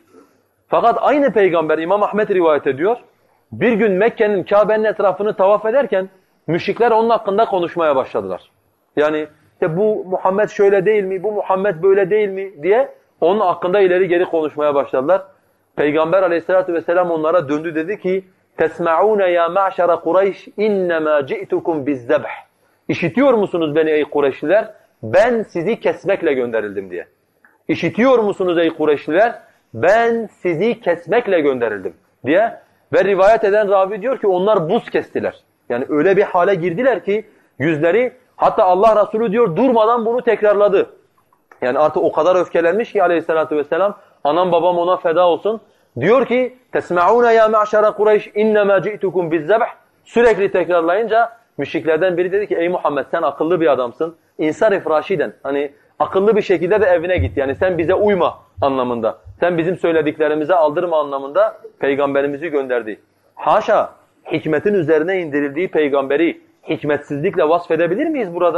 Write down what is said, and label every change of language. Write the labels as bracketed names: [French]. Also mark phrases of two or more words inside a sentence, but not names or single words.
[Turkish] Fakat aynı peygamber İmam Ahmed rivayet ediyor. Bir gün Mekke'nin Kabe'nin etrafını tavaf ederken müşrikler onun hakkında konuşmaya başladılar. Yani işte bu Muhammed şöyle değil mi, bu Muhammed böyle değil mi diye onun hakkında ileri geri konuşmaya başladılar. Peygamber Aleyhisselatü vesselam onlara döndü dedi ki [Arabic] تَسْمَعُونَ يَا مَعْشَرَ قُرَيْشِ اِنَّمَا جِئْتُكُمْ بِالذَّبْحِ [Turkish] İşitiyor musunuz beni ey Kureyşliler? Ben sizi kesmekle gönderildim diye. İşitiyor musunuz ey Kureyşliler? Ben sizi kesmekle gönderildim diye. Ve rivayet eden ravi diyor ki onlar buz kestiler. Yani öyle bir hale girdiler ki yüzleri, hatta Allah Resulü diyor durmadan bunu tekrarladı. Yani artık o kadar öfkelenmiş ki Aleyhisselatü vesselam, anam babam ona feda olsun. Diyor ki [Arabic] تَسْمَعُونَ يَا مَعْشَرَ قُرَيْشِ اِنَّمَا جِئْتُكُمْ بِالذَّبْحِ [Turkish] Sürekli tekrarlayınca müşriklerden biri dedi ki ey Muhammed sen akıllı bir adamsın. [Arabic] انصرف راشدا, [Turkish] hani akıllı bir şekilde de evine git. Yani sen bize uyma anlamında. Sen bizim söylediklerimize aldırma anlamında peygamberimizi gönderdi. Haşa, hikmetin üzerine indirildiği peygamberi hikmetsizlikle vasfedebilir miyiz burada?